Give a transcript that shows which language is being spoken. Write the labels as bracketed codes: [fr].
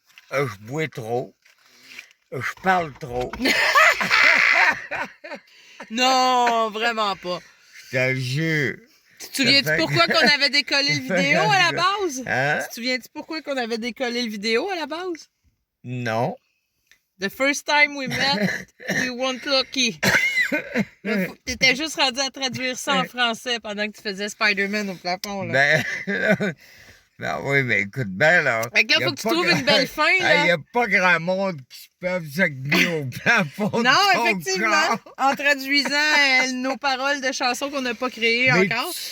[fr] Je bois trop. Je parle trop. Non, vraiment pas. Je te le jure. Tu te souviens-tu pourquoi qu'on avait décollé le vidéo à la base? Hein? Tu te souviens-tu pourquoi qu'on avait décollé le vidéo à la base? Non. [en] The first time we met, we weren't lucky. [fr] T'étais juste rendu à traduire ça en français pendant que tu faisais Spider-Man au plafond, là. Ben oui, mais écoute bien, là. Fait que là, faut que tu trouves une belle fin, là. Il n'y a pas grand monde qui peuvent s'accueillir au plafond. Non, effectivement. En traduisant nos paroles de chansons qu'on n'a pas créées encore.